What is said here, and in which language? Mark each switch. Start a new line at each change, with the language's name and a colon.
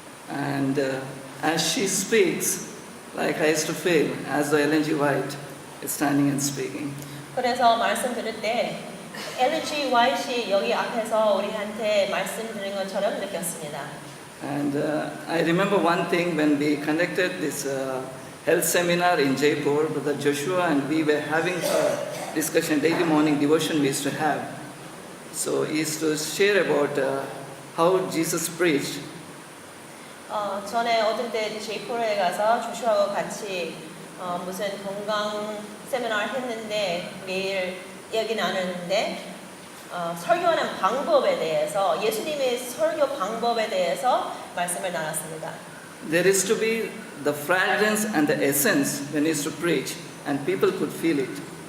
English: And as she speaks, like I used to feel, as the Ellen G. White is standing and speaking.
Korean: 그래서 말씀 들을 때 G. White이 여기 앞에서 우리한테 말씀 드리는 것처럼 느꼈습니다.
English: And I remember one thing when we conducted this health seminar in Jaipur, Brother Joshua and we were having a discussion, daily morning devotion we used to have. So he used to share about how Jesus preached.
Korean: 전에 어떤 때 제이포르에 가서 조슈아와 같이 무슨 건강 세미나를 했는데 매일 얘기 나누는데 설교하는 방법에 대해서 예수님의 설교 방법에 대해서 말씀을 나눴습니다.
English: There is to be the fragrance and the essence when he used to preach, and people could feel it.